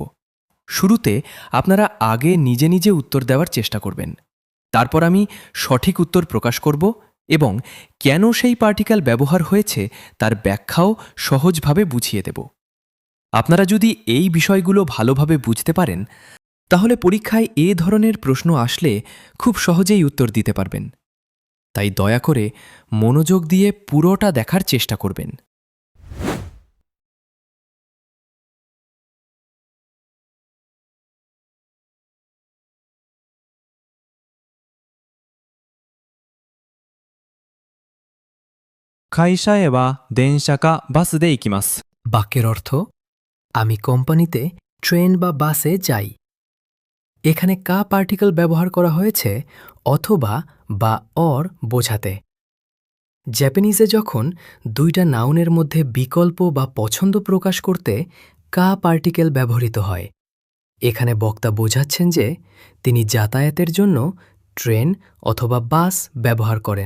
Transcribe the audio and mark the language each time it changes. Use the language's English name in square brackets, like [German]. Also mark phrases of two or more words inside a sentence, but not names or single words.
[Bangla] শুরুতে আপনারা আগে নিজে নিজে উত্তর দেওয়ার চেষ্টা করবেন, তারপর আমি সঠিক উত্তর প্রকাশ করব এবং কেন সেই পার্টিকেল ব্যবহার হয়েছে তার ব্যাখ্যাও সহজভাবে বুঝিয়ে দেব। আপনারা যদি এই বিষয়গুলো ভালোভাবে বুঝতে পারেন, তাহলে পরীক্ষায় এ ধরনের প্রশ্ন আসলে খুব সহজেই উত্তর দিতে পারবেন। তাই দয়া করে মনোযোগ দিয়ে পুরোটা দেখার চেষ্টা করবেন। [Japanese] 会社へは電車かバスで行きます。 [Bangla] বাক্যের অর্থ: আমি কোম্পানিতে ট্রেন বা বাসে যাই। এখানে কা পার্টিকেল ব্যবহার করা হয়েছে অথবা বা অর বোঝাতে। জাপানিজে যখন দুইটা নাউনের মধ্যে বিকল্প বা পছন্দ প্রকাশ করতে কা পার্টিকেল ব্যবহৃত হয়, এখানে বক্তা বোঝাচ্ছেন যে তিনি যাতায়াতের জন্য ট্রেন অথবা বাস ব্যবহার করেন।